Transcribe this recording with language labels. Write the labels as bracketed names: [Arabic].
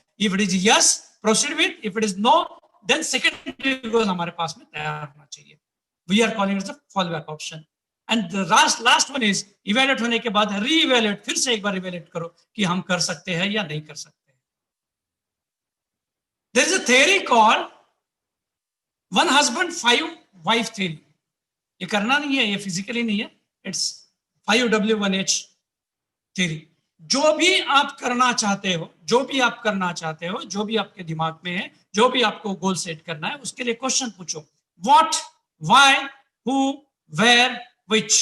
[English] if it is yes, proceed with, if it is no, then second goal [Hindi] हमारे पास में तैयार होना चाहिए। [English] We are calling it the fall back option. And the last one is, [Hindi] evaluate होने के बाद री इवेल्युएट, फिर से एक बार इवेल्युएट करो कि हम कर सकते हैं या नहीं कर सकते। [English] There is a theory called 1 husband 5 wife theory. [Hindi] ये करना नहीं है, ये फिजिकली नहीं है, [English] It's 5W1H theory। [Hindi] जो भी आप करना चाहते हो, जो भी आप करना चाहते हो, जो भी आपके दिमाग में है, जो भी आपको गोल सेट करना है, उसके लिए क्वेश्चन पूछो, [English] What, why, who, where, which.